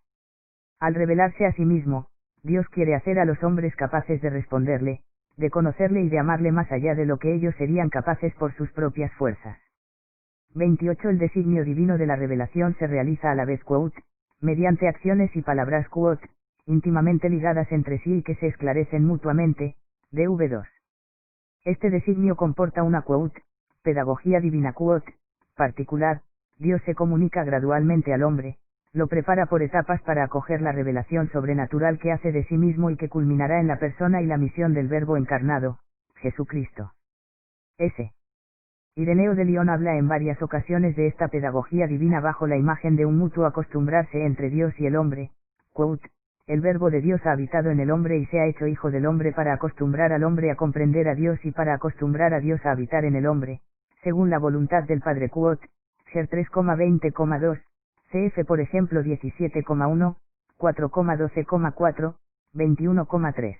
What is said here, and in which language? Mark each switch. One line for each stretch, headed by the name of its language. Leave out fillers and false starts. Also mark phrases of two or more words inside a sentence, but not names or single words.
Spanish: Al revelarse a sí mismo, Dios quiere hacer a los hombres capaces de responderle, de conocerle y de amarle más allá de lo que ellos serían capaces por sus propias fuerzas. 28. El designio divino de la revelación se realiza a la vez mediante acciones y palabras quod, íntimamente ligadas entre sí y que se esclarecen mutuamente, dv2. Este designio comporta una quod, pedagogía divina quod, particular. Dios se comunica gradualmente al hombre, lo prepara por etapas para acoger la revelación sobrenatural que hace de sí mismo y que culminará en la persona y la misión del Verbo encarnado, Jesucristo. S. Ireneo de Lyon habla en varias ocasiones de esta pedagogía divina bajo la imagen de un mutuo acostumbrarse entre Dios y el hombre, quote, el Verbo de Dios ha habitado en el hombre y se ha hecho hijo del hombre para acostumbrar al hombre a comprender a Dios y para acostumbrar a Dios a habitar en el hombre, según la voluntad del Padre quote, Ger 3,20,2, cf por ejemplo 17,1, 4,12,4, 21,3.